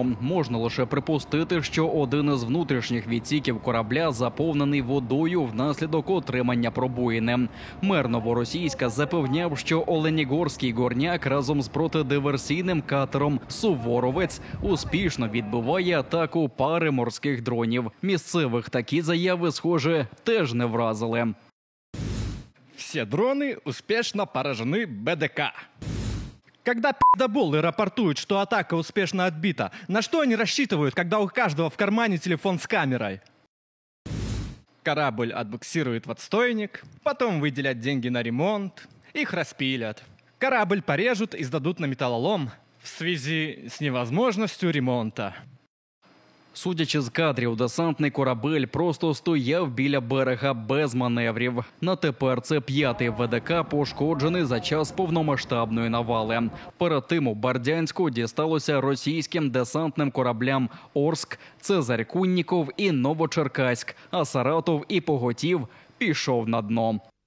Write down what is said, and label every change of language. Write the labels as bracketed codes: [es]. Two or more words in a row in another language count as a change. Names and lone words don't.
[uk] Можна лише припустити, що один із внутрішніх відсіків корабля заповнений водою внаслідок отримання пробоїни. Мер Новоросійська запевняв, що Оленегорський Горняк разом з протидиверсійним катером «Суворовець» успішно відбиває атаку пари морських дронів. Місцевих такі заяви, схоже, теж не вразили. [ru] Все дроны успешно поражены БДК. Когда пиздоболы рапортуют, что атака успешно отбита, на что они рассчитывают, когда у каждого в кармане телефон с камерой? Корабль отбуксирует в отстойник, потом выделят деньги на ремонт, их распилят. Корабль порежут и сдадут на металлолом в связи с невозможностью ремонта. [uk] Судячи з кадрів, десантний корабель просто стояв біля берега без маневрів. На тепер це 5-й ВДК, пошкоджений за час повномасштабної навали. Перед тим у Бердянську дісталося російським десантним кораблям «Орск», «Цезарь Кунніков» і «Новочеркаськ», а Саратов і Поготів пішов на дно.